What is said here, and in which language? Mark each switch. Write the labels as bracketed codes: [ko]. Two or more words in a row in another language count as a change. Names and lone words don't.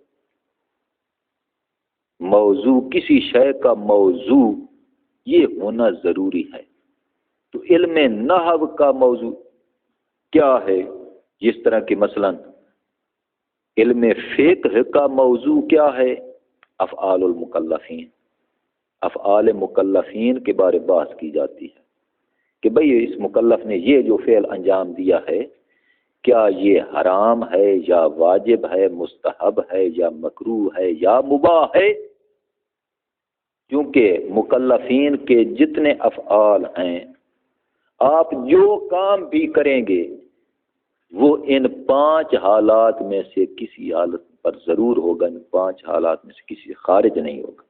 [ur] موضوع، کسی شے کا موضوع یہ ہونا ضروری ہے۔ تو علم نحو کا موضوع کیا ہے؟ جس طرح کہ مثلا علم فقہ کا موضوع کیا ہے؟ [ar] افعال المکلفین، [ur] افعال مکلفین کے بارے بحث کی جاتی ہے کہ بھئی اس مکلف نے یہ جو فعل انجام دیا ہے، کیا یہ حرام ہے یا واجب ہے، مستحب ہے یا مکروہ ہے یا مباح ہے؟ کیونکہ مکلفین کے جتنے افعال ہیں، آپ جو کام بھی کریں گے وہ ان 5 حالات میں سے کسی حالت پر ضرور ہوگا، ان 5 حالات میں سے کسی سے خارج نہیں ہوگا۔